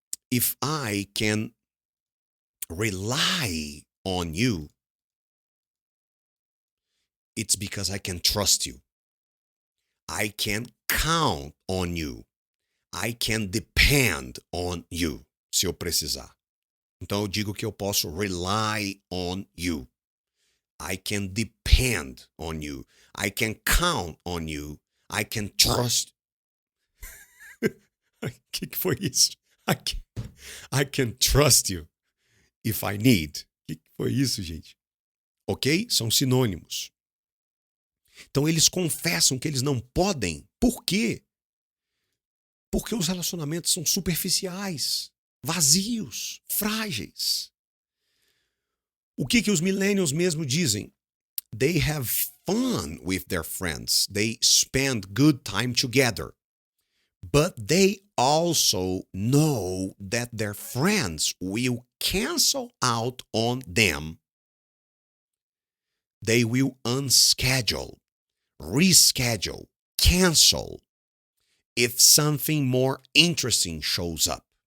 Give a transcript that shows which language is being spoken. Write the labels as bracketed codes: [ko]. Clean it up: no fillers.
[en] If I can rely on you, it's because I can trust you. I can count on you. I can depend on you. [pt] se eu precisar. Então eu digo que eu posso [en] rely on you. I can depend on you. I can count on you. I can trust. [pt] O que foi isso? [en] I can trust you if I need. [pt] O que foi isso, gente? Ok? São sinônimos. Então eles confessam que eles não podem. Por quê? Porque os relacionamentos são superficiais, vazios, frágeis. O que os millennials mesmo dizem? [en] They have fun with their friends. They spend good time together. But they also know that their friends will cancel out on them. They will unschedule, reschedule, cancel if something more interesting shows up.